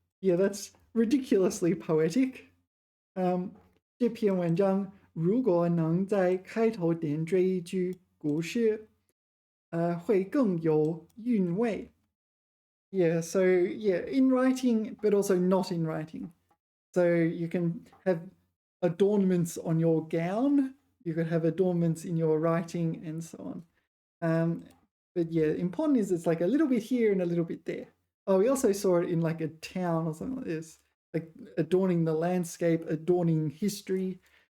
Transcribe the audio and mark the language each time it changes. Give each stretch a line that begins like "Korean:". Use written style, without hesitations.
English: Yeah, that's ridiculously poetic.
Chinese: 这篇文章如果能在开头点缀一句古诗，会更有韵味。
English: Yeah, so yeah, in writing, but also not in writing. So you can have adornments on your gown, you could have adornments in your writing, and so on. But yeah, important is it's like a little bit here and a little bit there. Oh, we also saw it in like a town or something like this, like adorning the landscape, adorning history.